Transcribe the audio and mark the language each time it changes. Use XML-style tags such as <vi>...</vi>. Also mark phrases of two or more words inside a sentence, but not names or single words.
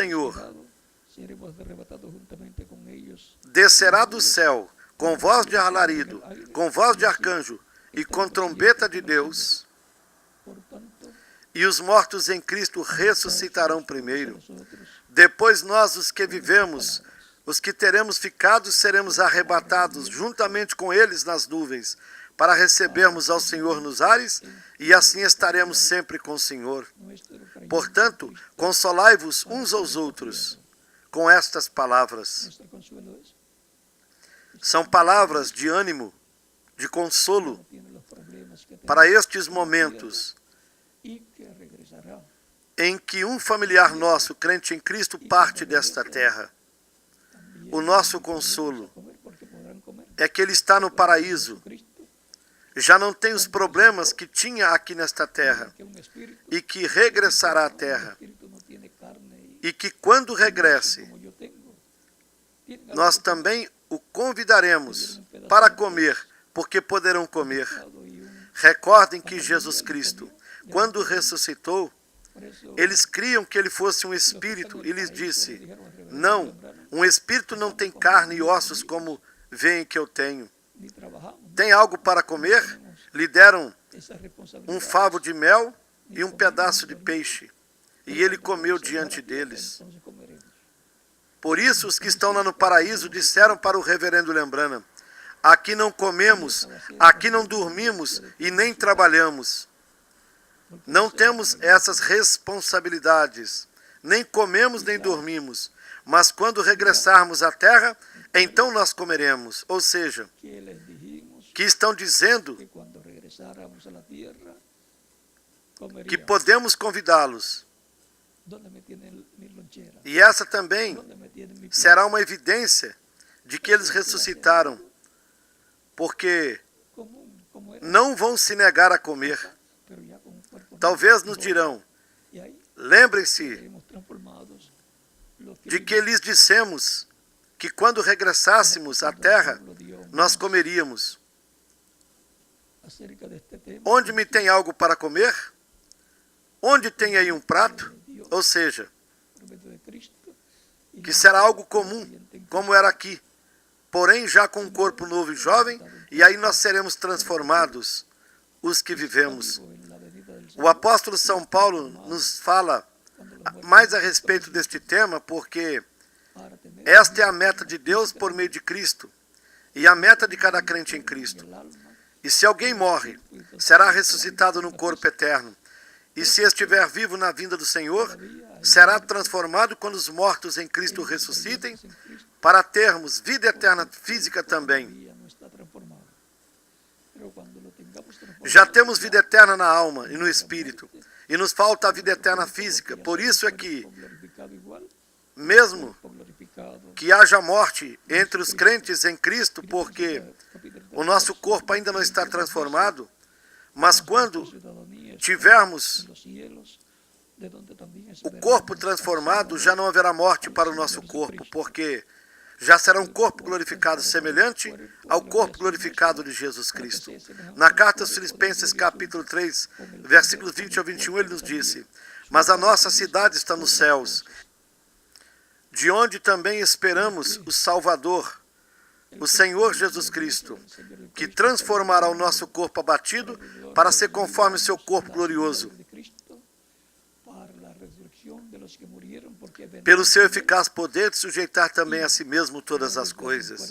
<pt>Senhor</pt> <es>quedado, seremos arrebatados juntamente con ellos</es> <pt>descerá do céu com voz de alarido, com voz de arcanjo e com trombeta de Deus,</pt> <es>por tanto,</es> <pt>e os mortos em Cristo ressuscitarão primeiro.</pt> <es>nosotros</es> <pt>Depois nós, os que vivemos, os que teremos ficado, seremos arrebatados juntamente com eles nas nuvens, para recebermos ao Senhor nos ares, e assim estaremos sempre com o Senhor.</pt> <es>nuestro creyente</es> <pt>Portanto, consolai-vos uns aos outros com estas palavras.</pt> <es>nuestro consuelo es</es> <pt>São palavras de ânimo, de consolo</pt> <es>no tiene los problemas que para tenemos</es> <pt>estes momentos</pt> <es>y que regresará</es> <pt>em que um familiar nosso, crente em Cristo, parte desta terra.</pt> <es>también.</es> <pt>O nosso consolo</pt> <es>Comer porque podrán comer.</es> <pt>é que ele está no paraíso, Cristo, já não tem os problemas que tinha aqui nesta terra,</pt> <es>que un espíritu,</es> <pt>e que regressará à terra,</pt> <es>espíritu no tiene carne</es> <pt>e que quando regresse,</pt> <es>como yo tengo. Tienen</es> <pt>nós algo também o convidaremos para comer, porque poderão comer.</pt> <es>pesado y un-</es> <pt>Recordem que Jesus Cristo, quando ressuscitou,</pt> <es>por eso,</es> <pt>eles criam que ele fosse um espírito, e lhes disse: não, um espírito não tem carne e ossos como veem que eu tenho.</pt> <es>ni trabajamos,</es> <pt>Tem algo para comer? Lhe deram</pt> <es>esa</es> <pt>um</pt> <es>responsabilidad.</es> <pt>favo de mel e um pedaço de peixe, e ele comeu diante deles.</pt> <es>Entonces comeremos.</es> <pt>Por isso, os que estão lá no paraíso disseram para o reverendo Lembrana: aqui não comemos, aqui não dormimos e nem trabalhamos. Não temos essas responsabilidades, nem comemos nem dormimos, mas quando regressarmos à terra, então nós comeremos. Ou seja,</pt> <es>Que les dijimos</es> <pt>que estão dizendo</pt> <es>que cuando regresáramos a la tierra, que comeríamos.</es> <pt>podemos convidá-los.</pt> <es>¿Dónde me tienen mi lonchera?</es> <pt>E essa também</pt> <es>¿Dónde me tienen mi</es> <pt>será uma evidência de que eles ressuscitaram, porque</pt> <es>como era?</es> <pt>não vão se negar a comer.</pt> <es>Pero ya con un cuerpo</es> <pt>Talvez</pt> <es>nuevo.</es> <pt>nos dirão:</pt> <es>Y ahí</es> <pt>lembrem-se</pt> <es>seremos transformados. Los</es> <pt>de que lhes dissemos que quando regressássemos à terra, nós comeríamos.</pt> <es>acerca de este tema,</es> <pt>Onde me tem algo para comer? Onde tem aí um prato? Ou seja,</pt> <es>por medio de Cristo, y</es> <pt>que será algo comum, como era aqui, porém já com um corpo novo e jovem, e aí nós seremos transformados, os que vivemos.</pt> <es>en la venida del</es> <pt>O</pt> <es>Señor,</es> <pt>apóstolo São Paulo nos fala</pt> <es>cuando los muertos</es> <pt>mais a respeito deste tema, porque</pt> <es>para tener</es> <pt>esta é a meta de Deus por meio de Cristo, e a meta de cada crente em Cristo.</pt> <es>el alma,</es> <pt>E se alguém morre, será ressuscitado no corpo eterno. E se estiver vivo na vinda do Senhor, será transformado quando os mortos em Cristo ressuscitem,</pt> <es>en Cristo</es> <pt>para termos vida eterna física também.</pt> <es>todavía no está transformado. Pero cuando lo tengamos transformado,</es> <pt>Já temos vida eterna na alma e no espírito. e nos falta a vida eterna física. Por isso é que,</pt> <es>glorificado igual,</es> <pt>mesmo glorificado, que haja morte entre os crentes em Cristo, porque o nosso corpo ainda não está transformado, mas quando tivermos</pt> <es>los cielos, de donde también</es> <pt>o corpo transformado, já não haverá morte para o nosso corpo, porque já será um corpo glorificado semelhante ao corpo glorificado de Jesus Cristo. Na carta aos Filipenses, capítulo 3, versículos 20 ao 21, ele nos disse: mas a nossa cidade está nos céus, de onde também esperamos o Salvador, o Senhor Jesus Cristo, que transformará o nosso corpo abatido para ser conforme o seu corpo glorioso, pelo seu eficaz poder de sujeitar também a si mesmo todas as coisas.</pt>